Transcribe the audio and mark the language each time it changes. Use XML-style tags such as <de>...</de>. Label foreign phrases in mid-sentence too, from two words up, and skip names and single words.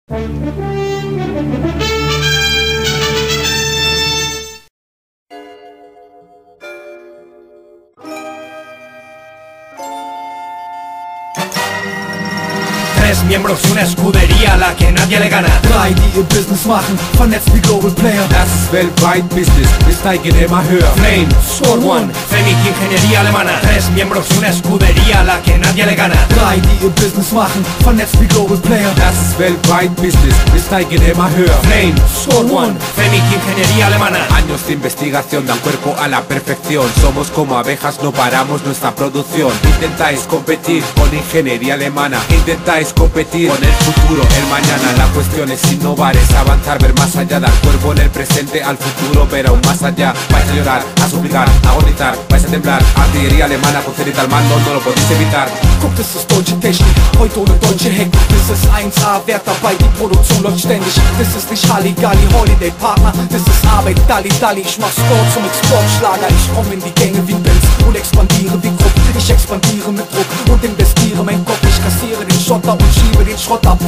<es>Tres miembros, una escudería a la que nadie le gana.</es> <de>Drei, die ihr Business machen, vernetzt wie</de> <en>Global Player.</en> <de>Das ist weltweit Business, wir steigen immer höher. Flame, Squad One,</de> <es>Femik, Ingeniería Alemana. Tres miembros, una escudería a la que nadie le gana.</es> <de>Drei, die ihr Business machen, vernetzt wie</de> <en>Global Player.</en> <de>Das ist weltweit Business, wir steigen immer höher. Flame, Squad One,</de> <es>Femik, Ingeniería Alemana. Años de investigación dan cuerpo a la perfección. Somos como abejas, no paramos nuestra producción. Intentáis competir con ingeniería alemana. Intentáis competir con el futuro, el mañana. La cuestión es innovar, es avanzar, ver más allá. Dar cuerpo en el presente, al futuro, ver aún más allá. Vais a llorar, a suplicar, a agonizar, vais a temblar. Artillería alemana con Zenit al mando, no lo podéis evitar.</es> <de>Guck, das ist deutsche Technik, heute ohne deutsche Hektik. Das ist 1A, Wert dabei, die Produktion läuft ständig. Das ist nicht Halligalli,</de> <en>Holiday Partner,</en> <de>das ist Arbeit, Dalli Dalli. Ich mach Score zum Exportschlager, ich komm in die Gänge wie Benz und expandiere wie Krupp. Ich expandiere mit Druck und investiere mein Kopf. Ich kassiere den Schotter und schiebe den Schrott ab.</de>